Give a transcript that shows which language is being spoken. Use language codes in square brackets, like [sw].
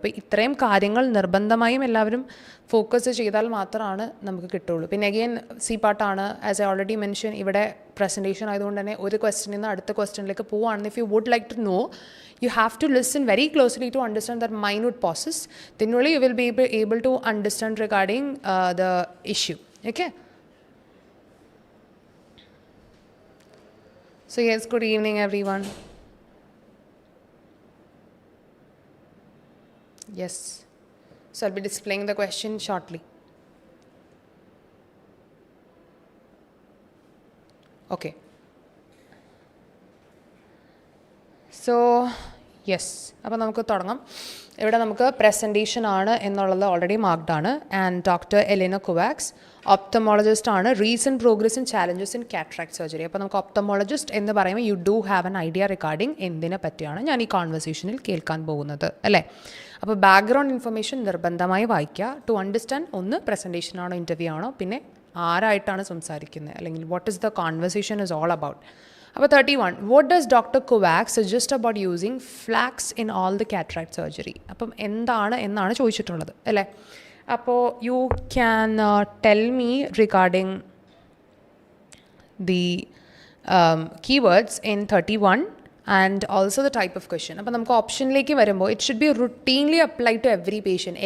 [ml] അപ്പോൾ ഇത്രയും കാര്യങ്ങൾ നിർബന്ധമായും എല്ലാവരും ഫോക്കസ് ചെയ്താൽ മാത്രമാണ് നമുക്ക് കിട്ടുള്ളൂ. പിന്നെ അഗെയിൻ സി പാർട്ടാണ്, [en] as I already mention, [ml] ഇവിടെ പ്രസൻറ്റേഷൻ ആയതുകൊണ്ട് തന്നെ ഒരു ക്വസ്റ്റ്യനിൽ നിന്ന് അടുത്ത ക്വസ്റ്റ്യനിലേക്ക് പോവുകയാണെന്ന് [en] If you would like to know, you have to listen very closely to understand that minute pauses. Then only you will be able to understand regarding the issue. Okay. So yes, good evening everyone. Yes. So I'll be displaying the question shortly. Okay. [ml] So yes, അപ്പോൾ നമുക്ക് തുടങ്ങാം. ഇവിടെ നമുക്ക് presentation ആണ് എന്നുള്ളത് already marked ആണ്. And doctor Elina കുവാക്സ് ഒപ്തമോളജിസ്റ്റ് ആണ്. [en] Recent progress and challenges in cataract surgery. [ml] അപ്പോൾ നമുക്ക് ഒപ്തമോളജിസ്റ്റ് എന്ന് പറയുമ്പോൾ [en] you do have an idea regarding [ml] എന്തിനെ പറ്റിയാണ് ഞാൻ ഈ കോൺവെർസേഷനിൽ കേൾക്കാൻ പോകുന്നത് അല്ലേ. അപ്പോൾ ബാക്ക്ഗ്രൗണ്ട് ഇൻഫർമേഷൻ നിർബന്ധമായി വായിക്കുക ടു അണ്ടർസ്റ്റാൻഡ് ഒന്ന് പ്രസൻറ്റേഷൻ ആണോ ഇൻ്റർവ്യൂ ആണോ, പിന്നെ ആരായിട്ടാണ് സംസാരിക്കുന്നത്, അല്ലെങ്കിൽ [en] What is the conversation is all about. അപ്പോൾ 31, what does Dr. Kovacs suggest about using flax in all the cataract surgery? [ml] അപ്പം എന്താണ് എന്നാണ് ചോദിച്ചിട്ടുള്ളത് അല്ലേ. [en] അപ്പോൾ you can tell me regarding the keywords in 31 and also the type of question. [ml] അപ്പോൾ നമുക്ക് ഓപ്ഷനിലേക്ക് വരുമ്പോൾ [en] It should be routinely apply to every patient.